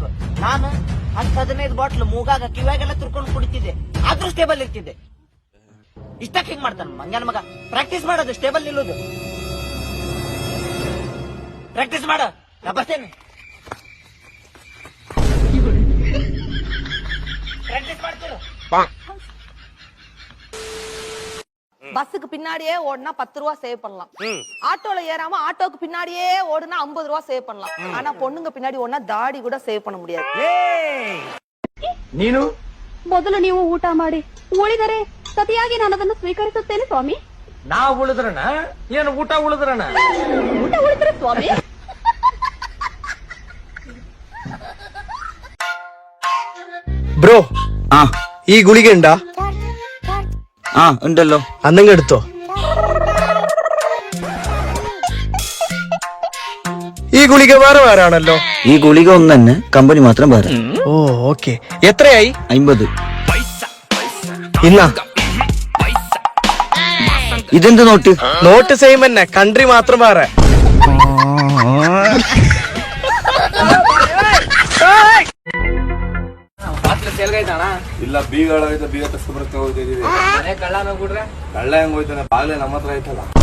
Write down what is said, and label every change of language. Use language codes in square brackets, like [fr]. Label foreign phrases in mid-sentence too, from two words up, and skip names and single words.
[kn] ನಾನು 10-15 ಬಾಟ್ಲ್ ಮೂಗಾಗ ಕಿವಿಯಾಗೆಲ್ಲ ತುರ್ಕೊಂಡು ಕುಡಿತಿದ್ದೆ, ಆದ್ರೂ ಸ್ಟೇಬಲ್ ಇರ್ತಿದ್ದೆ. ಇಷ್ಟಕ್ಕೆ ಹಿಂಗ್ ಮಾಡ್ತಾನ ಮಂಗನ ಮಗ. ಪ್ರಾಕ್ಟೀಸ್ ಮಾಡೋದು, ಸ್ಟೇಬಲ್ ನಿಲ್ಲೋದು. ಪ್ರಾಕ್ಟೀಸ್ ಮಾಡ, ನಾ ಬರ್ತೇನೆ. ಪ್ರಾಕ್ಟೀಸ್ ಮಾಡ್ತೀರ. [ta] பஸ்ஸுக்கு பின்னாடியே ஓடுனா 10 ரூபா சேவ் பண்ணலாம். ஆட்டோல ஏறாம ஆட்டோக்கு பின்னாடியே ஓடுனா 50 ரூபா சேவ் பண்ணலாம். ஆனா பொண்ணுங்க பின்னாடி ஓடுனா தாடி கூட சேவ் பண்ண முடியாது. [kn] ನೀನು ಮೊದಲು ನೀವು ಊಟ ಮಾಡಿ, ಉಳಿದರೆ ಸತಿಯಾಗಿ ನಾನು ಅದನ್ನು ಸ್ವೀಕರಿಸುತ್ತೇನೆ ಸ್ವಾಮಿ. ನಾ ಉಳಿದ್ರಣ ಏನು ಊಟ ಉಳಿದ್ರಣ? ಊಟ ಉಳಿದ್ರೆ ಸ್ವಾಮಿ. [ml] ബ്രോ, ഈ ഗുളിക ഉണ്ടാ? ഉണ്ടല്ലോ, അന്നങ്ങ് എടുത്തോ. ഈ ഗുളിക വേറെ ആണല്ലോ. ഈ ഗുളിക ഒന്ന് തന്നെ, കമ്പനി മാത്രം വേറെ. ഓ, ഓക്കെ. എത്രയായി? 50. ഇന്നാ ഇതെന്ത് നോട്ട്? [en] note same [ml] തന്നെ, കൺട്രി മാത്രം വേറെ. [kn] ಇಲ್ಲ, ಬೀಗ ಬೀಗ ತಸ್ಕೊಬರಕ್ಕೆ ಹೋಗ್ತಿದೀವಿ. ಕಳ್ಳ ಹೆಂಗ್ ಹೋಯ್ತಾನೆ? ಬಾಗ್ಲೆ ನಮ್ಮ ಹತ್ರ ಐತಲ್ಲ,